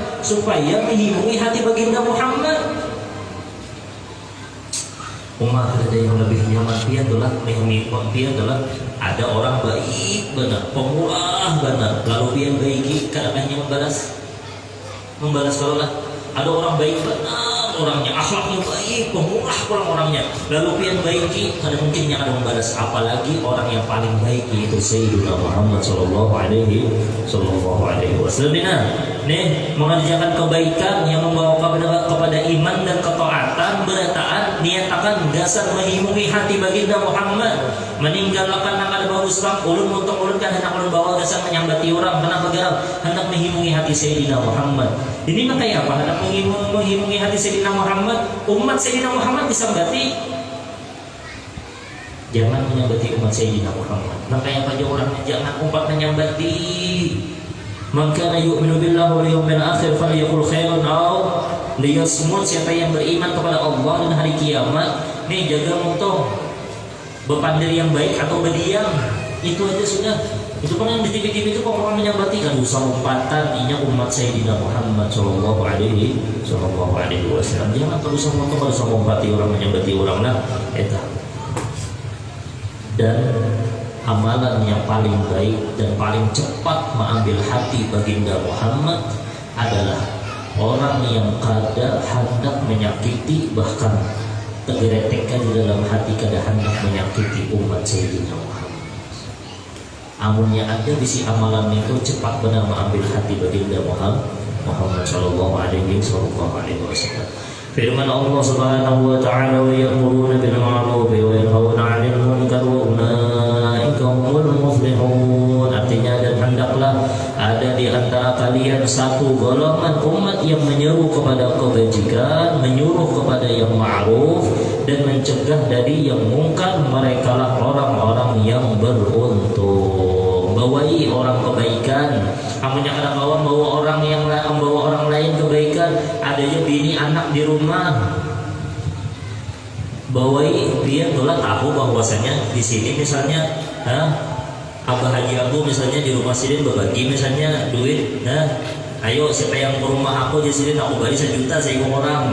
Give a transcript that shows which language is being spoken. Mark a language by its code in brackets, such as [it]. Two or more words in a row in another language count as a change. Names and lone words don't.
[bjn] Supaya menghimungi hati baginda Muhammad. Umar ada yang lebih nyaman pian adalah menghimungi pian adalah ada orang baik benar, pemurah benar, lalu pian baiki kadang-kadang membalas kalau lah ada orang baik benar orangnya, akhlaknya baik, pemurah pulang orangnya, lalu pian baiki kadang mungkinnya ada membalas. Apalagi orang yang paling baik yaitu Sayyidina Muhammad [ar] صلى الله عليه وسلم. [bjn] Nih mengerjakan kebaikan yang membawa kepada iman dan ketaatan, berataan, niatakan gasan menghimungi hati baginda Muhammad, meninggalkan nakal bagus bang, ulun untuk ulun kan hendak ulun bawa gasan menyambati orang, kenapa garam? Hendak menghimungi hati Sayyidina Muhammad. Ini makanya apa? Hendak menghimungi hati Sayyidina Muhammad, umat Sayyidina Muhammad disambati. Jangan menyambati umat Sayyidina Muhammad. Makanya pada orangnya jangan umat menyambati. [ar] من كان يؤمن بالله واليوم الآخر فليقل خيرا أو ليصمت. [bjn] Siapa yang beriman kepada Allah dan hari kiamat, nih jaga mutu, berpandang yang baik atau berdiam. Itu aja sudah. Itu kan yang di TV-TV itu kok orang menyambati kan usah umpatan inya umat Sayyidina Muhammad [ar] صلى الله عليه وسلم. [bjn] Jangan terus usah umpati orang menyambati orang lah eta. Dan amalan yang paling baik dan paling cepat mengambil hati baginda Muhammad adalah orang yang kada hendak menyakiti, bahkan tergeretekkan di dalam hati kada hendak menyakiti umat Sayyidina Muhammad. amunnya ada bisi amalan itu cepat benar mengambil hati baginda Muhammad [ar] صلى الله عليه وسلم. [bjn] Firman Allah [ar] سبحانه وتعالى ويأمرون بالمعروف وينهون عن المنكر وأولئك هم المفلحون. [bjn] Artinya, dan hendaklah ada di antara kalian satu golongan umat yang menyeru kepada kebajikan, menyuruh kepada yang ma'ruf dan mencegah dari yang mungkar. Merekalah orang-orang yang beruntung. Bawai orang kebaikan, amunnya kada kawan bawa orang lain kebaikan. Adanya bini anak di rumah, bawai dia telah tahu bahwasanya di sini misalnya, abah haji aku misalnya di rumah sini berbagi misalnya duit, ayo siapa yang ke rumah aku di sini aku bagi 1 juta saya orang.